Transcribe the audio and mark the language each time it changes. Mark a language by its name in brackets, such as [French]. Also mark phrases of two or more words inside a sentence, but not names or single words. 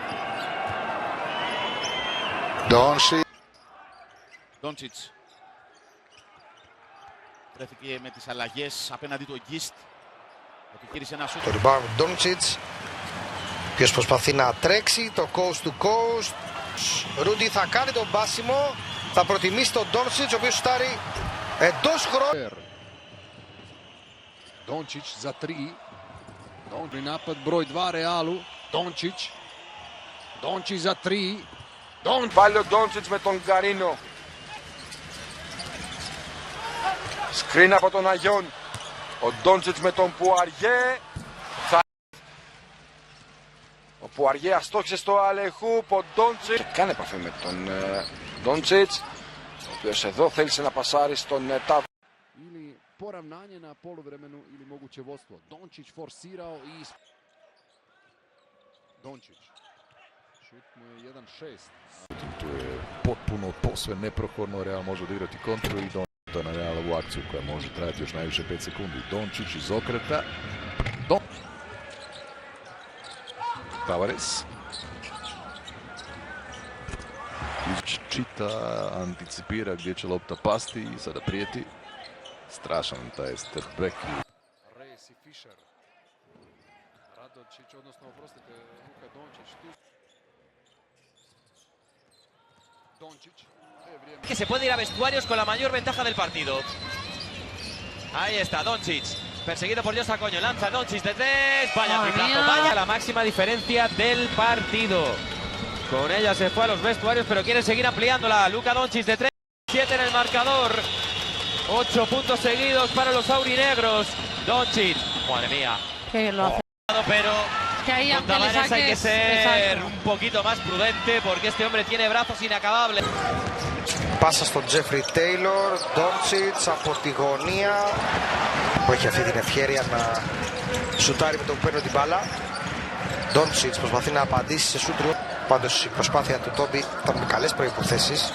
[Greek] Ντόντσιτς βρέθηκε με τις αλλαγές απέναντι του Γκίστ. Επιχείρησε ένα σούτ. Το rebound Ντόντσιτς, ποιος προσπαθεί να τρέξει το [English] coast to coast. [Greek] Ρούντι θα κάνει τον πάσιμο, θα προτιμήσει τον Ντόντσιτς, ο οποίος σουτάρει εντός χρόνου. [Croatian] Doncic za 3. Dobri napad broj 2 Realu. Doncic. Doncic za 3. [Greek] Πάλι ο Ντόντσιτς με τον Γκαρίνο. Σκριν από τον Αγιών. Ο Ντόντσιτς με τον Πουαριέ. Ο Πουαριέ αστόχησε στο Αλεχούπ. Ο Ντόντσιτς και κάνει επαφή με τον Ντόντσιτς, ο οποίος εδώ θέλησε να πασάρει στον Ταβ. [Croatian] Ili poravnanje na poluvremenu ili moguće vodstvo. Doncic forsirao i Doncic. Šut mu je 1-6. Tu je potpuno posve neprohodno, Real može odigrati kontru i to na Realovu akciju koja može trajati još najviše 5 sekundi. Doncic iz okreta. Tavares. Čita, anticipira gdje će lopta pasti i sada prijeti. Strašan taj step back. Reyes i Fischer. Radočić, odnosno, oprostite, Luka Doncic tu. Doncic. [Spanish] Que se puede ir a vestuarios con la mayor ventaja del partido. Ahí está, Doncic. Perseguido por Josa Coño. Lanza Doncic de 3. Vaya triplazo, vaya. La máxima diferencia del partido. Con ella se fue a los vestuarios, pero quiere seguir ampliándola. Luka Doncic de 3. 7 en el marcador. 8 puntos seguidos para los aurinegros. Doncic. Madre mía. Qué bien lo hace. Pero Que ahí con Tavares hay que ser un poquito más prudente porque este hombre tiene brazos inacabables. [Greek] Πάσα στον Τζέφρι Τέιλορ, Ντόντσιτς από τη γωνία που έχει αυτή την ευκαιρία να σουτάρει με τον που παίρνει την μπάλα. Ντόντσιτς προσπαθεί να απαντήσει σε σούτριο. Πάντως η προσπάθεια του Τόμπι ήταν με καλές προϋποθέσεις.